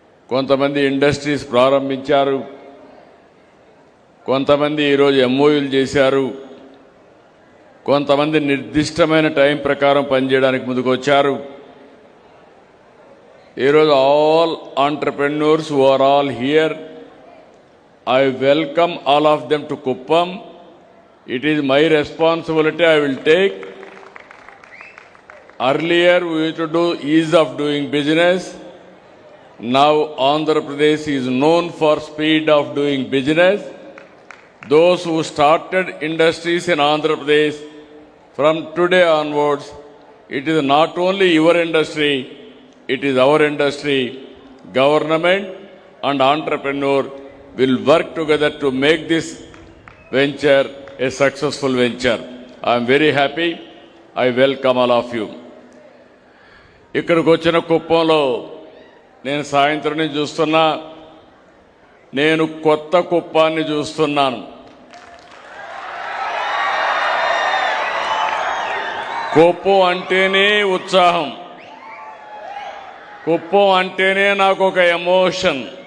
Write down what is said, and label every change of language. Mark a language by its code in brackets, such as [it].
[te] కొంతమంది ఇండస్ట్రీస్ ప్రారంభించారు, కొంతమంది ఈరోజు ఎంఓయూలు చేశారు, కొంతమంది నిర్దిష్టమైన టైం ప్రకారం పనిచేయడానికి ముందుకు వచ్చారు. [en] ఈరోజు all entrepreneurs who are all here, I welcome all of them to Kuppam. It is my responsibility I will take. Earlier we used to do ease of doing business. Now Andhra Pradesh is known for speed of doing business. Those who started industries in Andhra Pradesh, from today onwards, it is not only your industry, it is our industry. Government and entrepreneur will work together to make this venture a successful venture. I am very happy. I welcome all of you. [te] ఇక్కడికి వచ్చిన కుప్పంలో నేను సాయంత్రం నుంచి చూస్తున్నా, నేను కొత్త కుప్పాన్ని చూస్తున్నాను. కుప్పం అంటేనే ఉత్సాహం, కుప్పం అంటేనే నాకు ఒక ఎమోషన్.